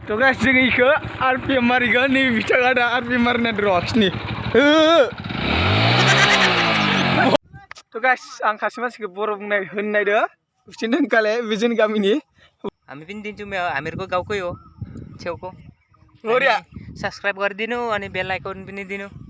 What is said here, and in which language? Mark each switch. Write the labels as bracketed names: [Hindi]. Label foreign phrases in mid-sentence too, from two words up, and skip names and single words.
[English] To guys, [Bodo] जों इखो RPM मारिगोन नै बिथाङा दा RPM मारिना ड्रग्सनि [English] To guys, [Bodo] आं खासे मानसिखौ बर' बुंनाय होननायदो बिसिनो दोनखाले बिजोन गामिनि [Nepali] हामी पनि दिन्छौँ हामीहरूको गाउँकै हो छेउको बढिया सब्सक्राइब गरिदिनु अनि [English] bell icon [Nepali] पनि दिनु